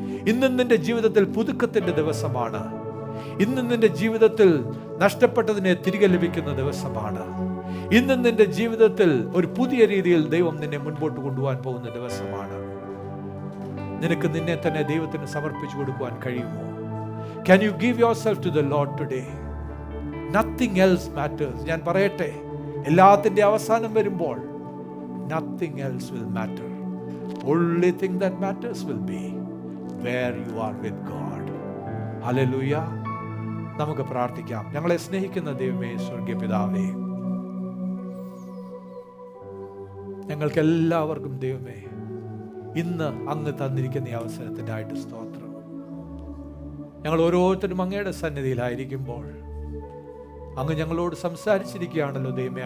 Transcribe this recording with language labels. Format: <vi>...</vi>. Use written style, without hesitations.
<ml>ഇന്ന് നിന്റെ ജീവിതത്തിൽ പുതുക്കത്തിൻ്റെ ദിവസമാണ്. ഇന്ന് നിന്റെ ജീവിതത്തിൽ നഷ്ടപ്പെട്ടതിനെ തിരികെ ലഭിക്കുന്ന ദിവസമാണ്. ഇന്ന് നിന്റെ ജീവിതത്തിൽ ഒരു പുതിയ രീതിയിൽ ദൈവം നിന്നെ മുൻപോട്ട് കൊണ്ടുപോകാൻ പോകുന്ന ദിവസമാണ്. നിനക്ക് നിന്നെ തന്നെ ദൈവത്തിന് സമർപ്പിച്ചു കൊടുക്കുവാൻ കഴിയുമോ?</ml> <en>Can you give yourself to the Lord today? Nothing else matters.</en> <ml>ഞാൻ പറയട്ടെ, എല്ലാത്തിൻ്റെ അവസാനം വരുമ്പോൾ</ml> <en>nothing else will matter. Only thing that matters will be where you are with God.</en> <ml>Hallelujah. നമുക്ക് പ്രാർത്ഥിക്കാം. ഞങ്ങളെ സ്നേഹിക്കുന്ന ദൈവമേ, സ്വർഗീയ പിതാവേ, ഞങ്ങൾക്ക് എല്ലാവർക്കും ദൈവമേ ഇന്ന് അങ്ങ് തന്നിരിക്കുന്ന ഈ അവസരത്തിനായിട്ട് സ്തോത്രം. ഞങ്ങൾ ഓരോരുത്തരും അങ്ങയുടെ സന്നിധിയിലായിരിക്കുമ്പോൾ അങ്ങ് ഞങ്ങളോട് സംസാരിച്ചിരിക്കുകയാണല്ലോ ദൈവമേ.</ml>